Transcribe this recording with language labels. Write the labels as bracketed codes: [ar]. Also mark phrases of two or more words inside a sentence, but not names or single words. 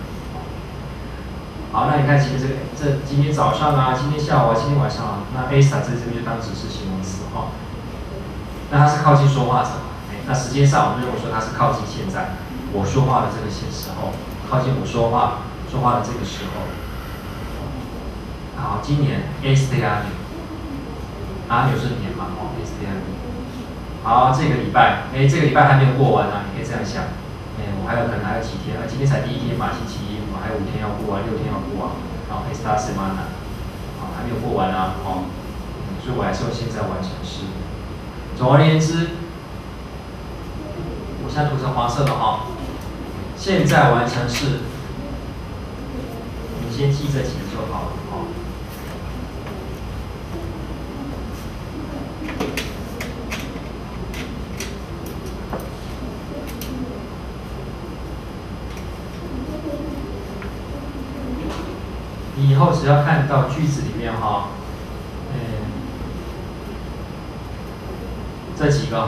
[zh] 好，那你看前面这今天早上啊，今天下午啊，今天晚上啊，那 esta 在这边就当指示形容词那它是靠近说话者那时间上我们认为说它是靠近现在我说话的这个时候，靠近我说话的这个时候。好，今年 [es] este año， año [zh] 是年嘛 [es] este año， [zh] 好，这个礼拜，这个礼拜还没有过完呢、你可以这样想，我还有可能还有几天，今天才第1天嘛，星期一，我还有5天要过完，6天要过完，然后 [es] esta semana， [zh] 还没有过完啊，所以我还是用现在完成式。总而言之，我现在涂成黄色的现在完成式，你先记这几个就好了你以后只要看到句子里面这几个